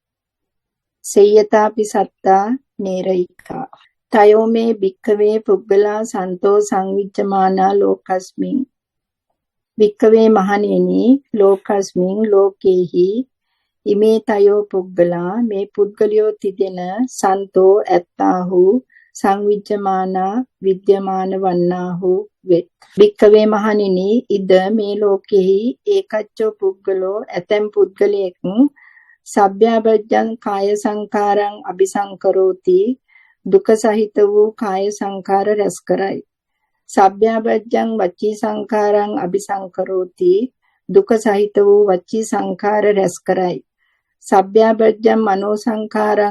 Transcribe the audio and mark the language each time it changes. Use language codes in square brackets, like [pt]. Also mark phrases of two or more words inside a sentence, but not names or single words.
[pi] සේයතාපි සත්තා නේරයිකා තයෝ මේ භික්ඛවේ පුද්ගලා සන්තෝ සංවිච්ඡමානා ලෝකස්මින් භික්ඛවේ මහණෙනි ලෝකස්මින් ලෝකේහි ඉමේ තයෝ පුද්ගලා [si] මේ පුද්ගලියෝ තිදෙන [pi] සන්තෝ ඇත්තාහු සංවිච්ඡමානා [si] විද්‍යමාන වන්නාහු වෙත් [pi] භික්ඛවේ මහණෙනි ඉද [si] මේ ලෝකෙහි [pi] ඒකච්චෝ පුද්ගලෝ ඇතැම් [si] පුද්ගලයෙක් [pi] සබ්භ්‍යාබජ්ජං කාය සංඛාරං අபிසංකරෝති [si] දුක සහිත වූ කාය සංඛාර රැස් කරයි [pi] සබ්භ්‍යාබජ්ජං වචී සංඛාරං අபிසංකරෝති [si] දුක සහිත වූ වචී සංඛාර රැස් කරයි [pi] සබ්භ්‍යාබජ්ජං මනෝ සංඛාරං